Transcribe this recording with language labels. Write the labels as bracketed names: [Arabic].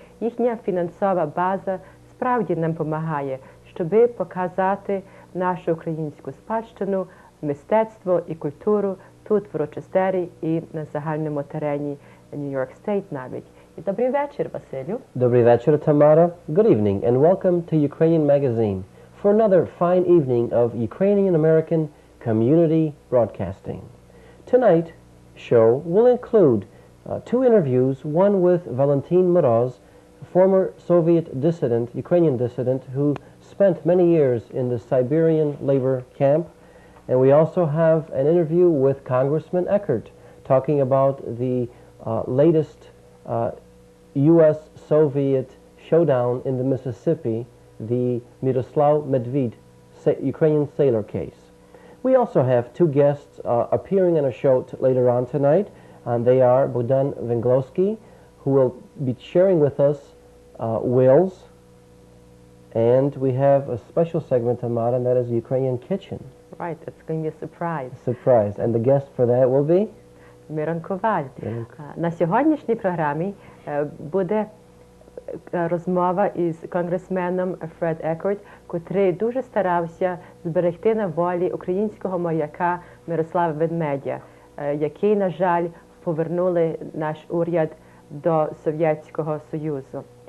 [Ukrainian] Їхня фінансова база справді нам допомагає, щоб показати нашу українську спадщину, мистецтво і культуру тут, в Рочестері і на загальному терені Нью-Йорк Стейт навіть. І добрий вечір, Василю. Добрий вечір, Tamara. [English] Good evening and welcome to Ukrainian Magazine for another fine evening of Ukrainian-American community broadcasting. Tonight's show will include two interviews, one with Valentin Moroz, a former Soviet dissident, Ukrainian dissident, who spent many years in the Siberian labor camp. And we also have an interview with Congressman Eckert talking about the latest U.S.-Soviet showdown in the Mississippi, the Miroslav Medved Ukrainian sailor case. We also have two guests appearing on a show later on tonight. And they are Bogdan Venglowski, who will be sharing with us wills. And we have a special segment, Tamara, and that is the Ukrainian kitchen. Right, it's going to be a surprise. Surprise. And the guest for that will be? [Ukrainian] Мирон Коваль. На сьогоднішній програмі буде розмова із конгресменом Фред Еккерт, котрий дуже старався зберегти на волі українського моряка Мирослава Ведмедя, який, на жаль, повернули наш уряд до Совєтського Союзу.